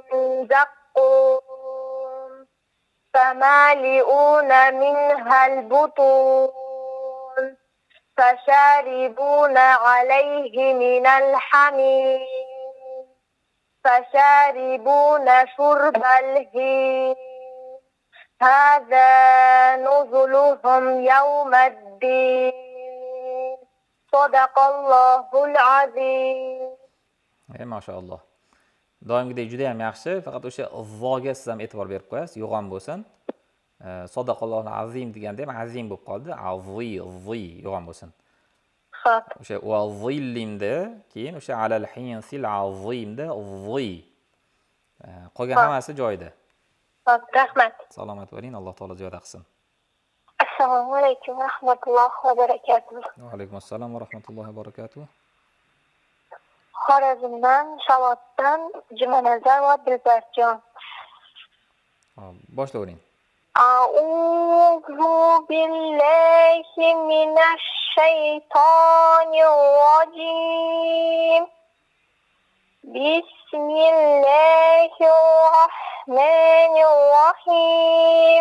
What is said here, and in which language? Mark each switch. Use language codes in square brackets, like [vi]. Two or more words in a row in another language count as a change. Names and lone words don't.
[ar] زقوم فمالئون منها البطون فشاربون عليه من الحميم فشاربون شرب الهيم هذا نزلهم يوم الدين صدق الله العظيم. [uz] Mashallah. Doimgidek juda ham yaxshi, faqat o'sha zoga siz ham e'tibor berib qo'yasiz, yo'g'on bo'lsin. [ar] صدق الله العظيم [uz] deganda ham azim bo'lib qoldi. Azzi, yo'g'on bo'lsin. Xo'p. O'sha va zillimda, keyin o'sha alal hinsil azimda zi. Qolgan hammasi joyida. Xo'p, rahmat. Salomat bo'ling, Alloh taolo ziyoda qilsin. Assalomu alaykum va rahmatullohi va barakatuh. Va alaykum assalom va rahmatullohi va barakatuh. Xorazmdan, Shavotdan Jumanazar va Dilbarjon. Boshlavering. [ar] أعوذ بالله من الشيطان الرجيم. Bismillahirrahmanirrahim.